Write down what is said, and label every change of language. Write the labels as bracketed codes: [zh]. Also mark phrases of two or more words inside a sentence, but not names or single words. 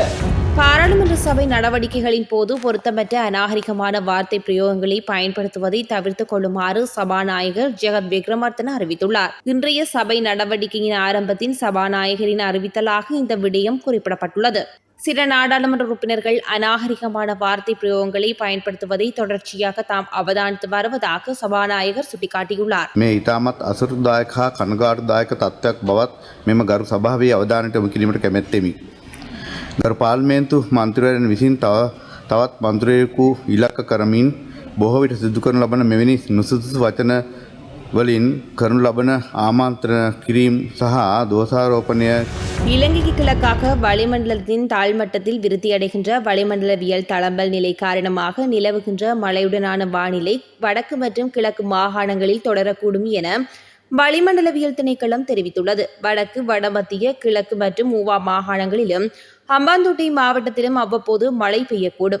[ta] பாராளுமன்ற சபை நடவடிக்கைகளின் போது பொருத்தமற்ற அநாகரிகமான வார்த்தை பிரயோகங்களை பயன்படுத்துவதை தவிர்த்துக் கொள்ளுமாறு சபாநாயகர் ஜெகத் விக்ரமர்த்தன அறிவித்துள்ளார். இன்றைய சபை நடவடிக்கையின் ஆரம்பத்தின் சபாநாயகரின் அறிவித்தலாக இந்த விடயம் குறிப்பிடப்பட்டுள்ளது. சில நாடாளுமன்ற உறுப்பினர்கள் அநாகரிகமான வார்த்தை பிரயோகங்களை பயன்படுத்துவதை தொடர்ச்சியாக தாம் அவதானித்து வருவதாக சபாநாயகர் சுட்டிக்காட்டியுள்ளார். [si] මේ ඉතාමත් අසතුරුදායක හා කනගාටුදායක තත්ත්වයක් බවත් මෙම ගරු සභාවේ අවධානයට යොමු කිරීමට කැමැත්තෙමි. ගරු පාර්ලිමේන්තු මන්ත්‍රීවරයන් විසින් තවත් මන්ත්‍රීවරයෙකු ඉලක්ක කරමින් බොහෝ විට සිදු කරනු ලබන මෙවැනි නුසුදුසු වචන වලින් කරනු ලබන ආමන්ත්‍රණ කිරීම සහ දෝෂාරෝපණය. [ta] இலங்கைக்கு கிழக்காக வளிமண்டலத்தின் தாழ்மட்டத்தில் விருத்தியடைகின்ற வளிமண்டலவியல் தளம்பல் நிலை காரணமாக நிலவுகின்ற மழையுடனான வானிலை வடக்கு மற்றும் கிழக்கு மாகாணங்களில் தொடரக்கூடும் என வளிமண்டலவியல் திணைக்களம் தெரிவித்துள்ளது. வடக்கு, வடமத்திய, கிழக்கு மற்றும் ஊவா மாகாணங்களிலும் ஹம்பாந்தோட்டை மாவட்டத்திலும் அவ்வப்போது மழை பெய்யக்கூடும்.